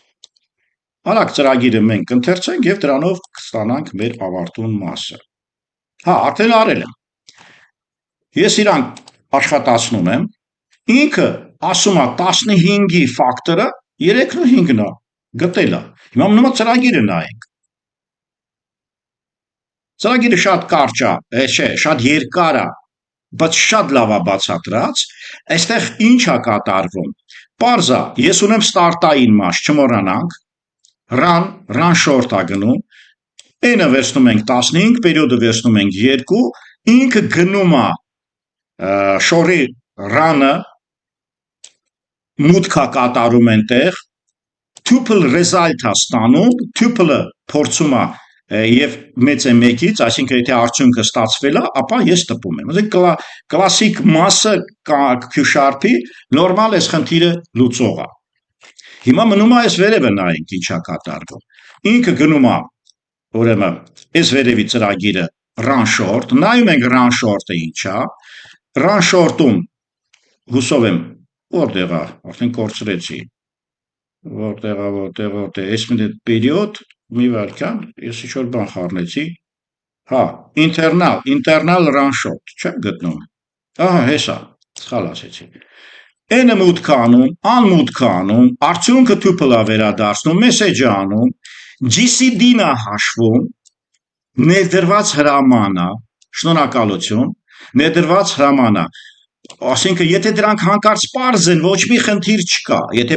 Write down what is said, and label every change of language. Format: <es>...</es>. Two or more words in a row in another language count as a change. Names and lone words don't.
<hy>արագ ծրագիրը մենք կընթերցենք և դրանով կստանանք մեր ավարտուն մասը։ Հա, արդեն արել եմ։ Ես իրան աշխատացնում եմ, ինքը ասում է 15-ի ֆակտորը 3.5-ն է, գտել է։ Հիմա մնում է ծրագիրը նայենք։ Ծրագիրը շատ կարճ է, չէ, շատ երկար է, բայց շատ լավ է բացատրած, այստեղ ինչ է կատարվում։ Պարզ է, ես ունեմ ստարտային մաս, չմոռանանք, run short է գնում, n-ը վերցնում ենք 15, պերիոդը վերցնում ենք 2, ինքը գնում է շորի run-ը, մուտքա կատարում ենտեղ,</hy> <en>tuple result</en> <hy>է ստանում, tuple-ը փորձում է եւ մեծ է 1-ից, այսինքն եթե արդյունքը ստացվել է, ապա ես տպում եմ։ Այսինքն կլասիկ մասը Q-sharp-ի նորմալ այս խնդիրը լուծող է։ Հիմա մնում է այս վերևը նայենք ինչա կատարվում։ Ինքը գնում է, ուրեմն, այս վերևի ծրագիրը run short, նայում ենք run short-ը ինչա, run short-ում հուսով եմ որտեղ է, արդեն կորցրեցի։ Որտեղ այս պերիոդ մի վարքան, ես ինչ-որ բան խառնեցի, հա, internal run short, չէ գտնում, ահա, հեսա, սխալ ասեցի, n-ը մուտք անում, անմուտք անում, արդյունքը tuple-ը վերադարձնում, message-ը անում, GCD-ն է հաշվում, ներդրված հրաման է, շնորհակալություն, ներդրված հրաման է, ասինքն եթե դրանք հանկարծ պարզ են, ոչ մի խնդիր չկա, եթե</hy>